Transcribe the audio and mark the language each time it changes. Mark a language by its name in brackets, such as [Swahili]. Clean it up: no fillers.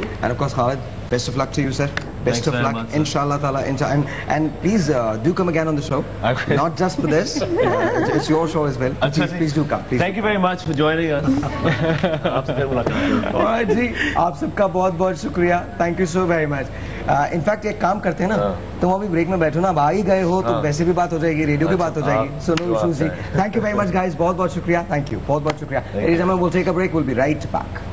[English] And of course Khalid, best of luck to you sir. Best of luck, inshallah ta'ala. And please do come again on the show. Not just for this. It's your show as well. Please do come. Please. Thank you very much for joining us. [Urdu] آپ سے پھر ملاقات. Alright جی, آپ سب کا بہت بہت شکریہ. [English] Thank you so very much. In fact [Urdu] ایک کام کرتے ہیں نا, تم ابھی بریک میں بیٹھو نا, اب آ ہی گئے ہو تو ویسے بھی بات ہو جائے گی, ریڈیو کی بات ہو جائے گی. [English] So no issues جی. Thank you very much guys. [Urdu] بہت بہت شکریہ. [English] Thank you. [Urdu] بہت بہت شکریہ. [English] Ladies and gentlemen, we'll take a break. We'll be right back.